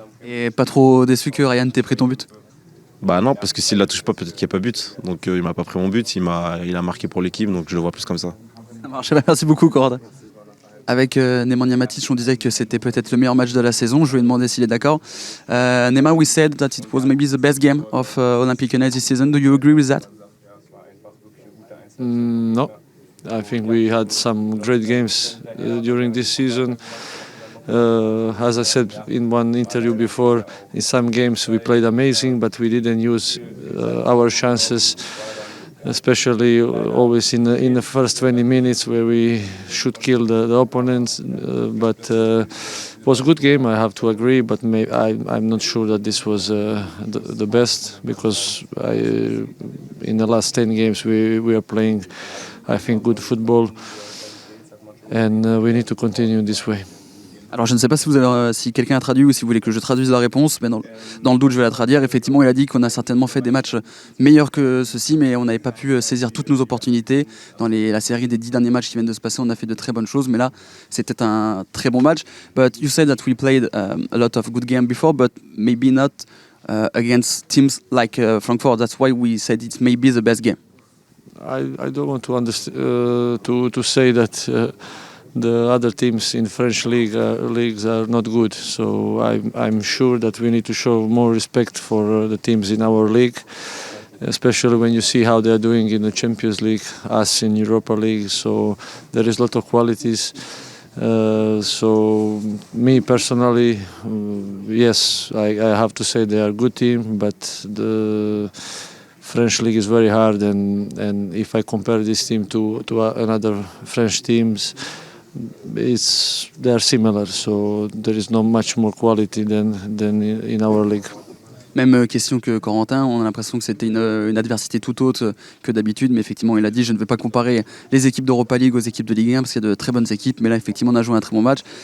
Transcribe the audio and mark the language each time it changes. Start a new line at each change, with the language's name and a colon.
French: Et pas trop déçu que Ryan t'ait pris ton but? Bah non, parce que s'il la touche pas, peut-être qu'il n'y a pas but. Donc il m'a pas pris mon but, il a marqué pour l'équipe, donc je le vois plus comme ça. Ça marche. Merci beaucoup, Corentin. Avec Nemanja Matic, on disait que c'était peut-être le meilleur match de la saison. Je lui ai demandé s'il est d'accord.
English: Nema, we said that it was maybe the best game of Olympique Lyonnais this season. Do you agree with that? No, I think we had some great games during this season. As I said in one interview before, in some games we played amazing, but we didn't use our chances, especially always in the first 20 minutes where we should kill the opponents. But it was a good game, I have to agree, but I'm not sure that this was the best, because in the last 10 games we are playing, I think, good football, and we need to continue this way.
French: Alors je ne sais pas si quelqu'un a traduit ou si vous voulez que je traduise la réponse, mais dans le doute je vais la traduire. Effectivement, il a dit qu'on a certainement fait des matchs meilleurs que ceux-ci, mais on n'avait pas pu saisir toutes nos opportunités. Dans la série des 10 derniers matchs qui viennent de se passer, on a fait de très bonnes choses, mais là c'était un très bon match.
English: But you said that we played a lot of good games before, but maybe not against teams like Frankfurt. That's why we said it may be the best game. I don't want to say that the other teams in French leagues are not good. So I'm sure that we need to show more respect for the teams in our league, especially when you see how they are doing in the Champions League, us in Europa League. So there is a lot of qualities. So me personally, yes, I have to say they are a good team, but the French league is very hard, and if I compare this team to another French teams, they are similar, so there is not much more quality than in our league.
French: Même question que Corentin, on a l'impression que c'était une adversité tout autre que d'habitude, mais effectivement il a dit je ne vais pas comparer les équipes d'Europa League aux équipes de Ligue 1 parce qu'il y a de très bonnes équipes, mais là effectivement on a joué un très bon match.